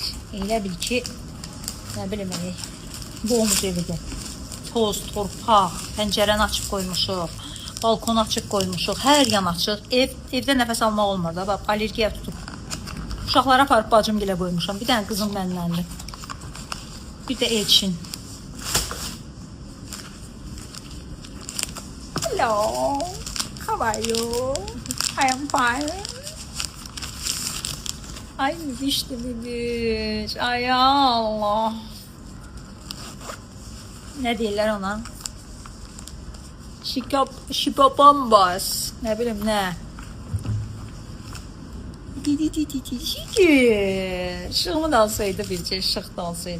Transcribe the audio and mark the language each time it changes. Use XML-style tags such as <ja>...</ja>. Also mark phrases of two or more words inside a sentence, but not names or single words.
<az>Elə bil ki, nə bilməyik. Boğumuz evidir. Toz, torpaq, pəncərəni açıq qoymuşuq, balkonu açıq qoymuşuq, hər yan açıq. Evdə nəfəs almaq olmur da, bax, allergiya tutub. Uşaqlara aparıb bacım gilə qoymuşam. Bir dənə qızım mənləndir. Bir də Elçin.</az> <en>Hello, how are you? I am fine.</en> <az>Ay mübiş. Ay Allah. Ne deyirlər ona? Şipapambas. Ne bileyim ne? Şükür. Şığımı da alsaydı bircə, şıq da alsaydı.</az>